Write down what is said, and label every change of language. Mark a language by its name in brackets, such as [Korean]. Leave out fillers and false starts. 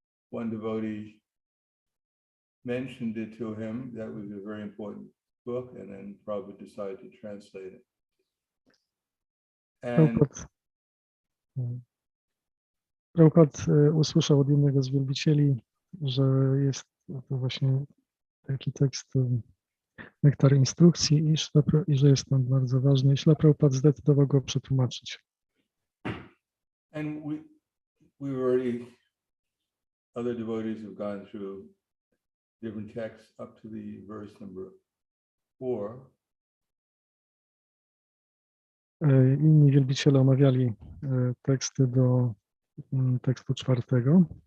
[English] One devotee mentioned it to him. That was a very important book, and then Prabhupada decided to translate it. And [Polish] Prabhupada usłyszał od jednego z wielbicieli, że jest to właśnie taki tekst Nektar Instrukcji i że jest on bardzo ważny. I Śrila Prabhupada zdecydował go przetłumaczyć. [English] and we've already, other devotees have gone through different texts up to the verse number 4. [Polish] Inni wielbiciele omawiali teksty do tekstu 4.